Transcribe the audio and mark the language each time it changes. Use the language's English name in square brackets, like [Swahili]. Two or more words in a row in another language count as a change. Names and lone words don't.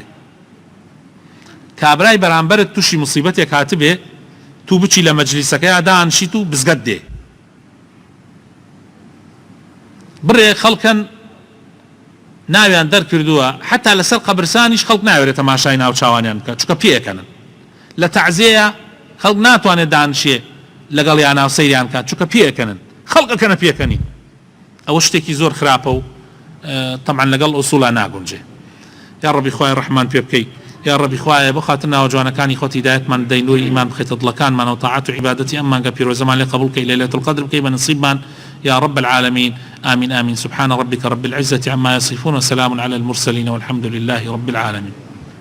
[Central Kurdish] کابرای بەرامبەرت تووشی موسیبەتێک هاتبێ تو بچی لە مەجلیسەکەی دانشیت و بزگەت دێ بڕێ خەڵکن ناویان دەرکردووە حتا لەسەر قەبرسانیش خەڵک ناوێت تەماشای ناو چاوانیان بکە چکە پێکەنن لە تەعزیەیە خەڵک ناتوانێت دانشێ لەگەڵ یان ناو سەیریان کات چکە پێکەنن خەڵکەکەنە پێکەنی ئەوە شتێکی زۆر خراپە و طبعا لەگەڵ ئوسوڵە ناگونجێ. یا ڕەبی خوای ڕەحمان پێ بکەی، یا ڕەبی خوایە بۆ خاتر ناوە جوانەکانی خۆت هیدایەتمان بدەی، نوری ئیمان بخێتە دڵەکانمان و تاعات و عیبادەتی ئەممانگە پیرۆزەمان لێ قبول بکەی، لەیلەتول القەدر بکەی بە نصیبمان [Arabic] يا رب العالمين. آمين آمين. سبحان ربك رب العزة عما يصفون وسلام على المرسلين والحمد لله رب العالمين.